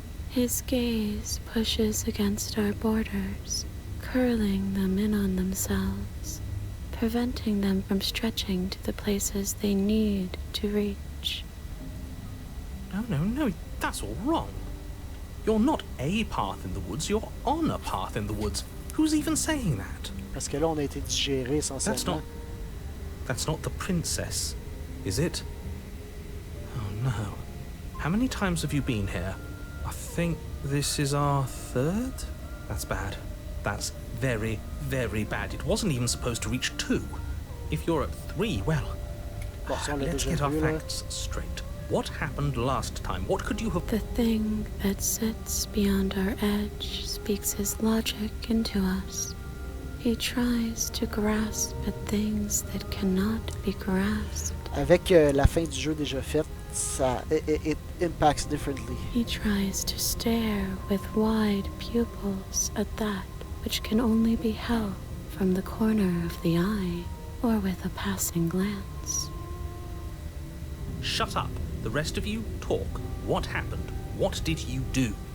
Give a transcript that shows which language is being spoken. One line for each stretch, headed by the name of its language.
English: His gaze pushes against our borders, curling them in on themselves, preventing them from stretching to the places they need to reach. No, that's all wrong. You're not a path in the woods, you're on a path in the woods. Who's even saying that?
French: Parce que là, on a été digéré essentiellement.
English: That's not the princess, is it? Oh no. How many times have you been here? I think this is our third? That's bad. That's very, very bad. It wasn't even supposed to reach 2. If you're at 3, well,
French: Bon, si on l'a
English: let's get our
French: vu, là.
English: facts straight. What happened last time? What could you have... The thing that sits beyond our edge speaks his logic into us. He tries to grasp at things that cannot be grasped.
French: Avec la fin du jeu déjà faite, ça,
English: it impacts differently. He tries to stare with wide pupils at that which can only be held from the corner of the eye or with a passing glance. Shut up. The rest of you, talk. What happened? What did you do?